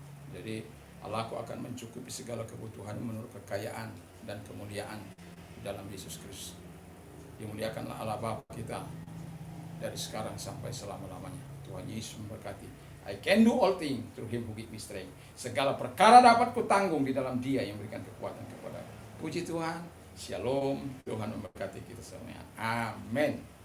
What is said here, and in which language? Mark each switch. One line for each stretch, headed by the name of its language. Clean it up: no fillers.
Indonesian: Jadi Allahku akan mencukupi segala kebutuhan menurut kekayaan dan kemuliaan dalam Yesus Kristus. Dimuliakanlah Allah Bapa kita dari sekarang sampai selama-lamanya. Tuhan Yesus memberkati.
English: I can do all things through Him who gives me strength.
Indonesian: Segala perkara dapat kutanggung di dalam Dia yang memberikan kekuatan kepada. Puji Tuhan. Shalom. Tuhan memberkati kita semuanya. Amin.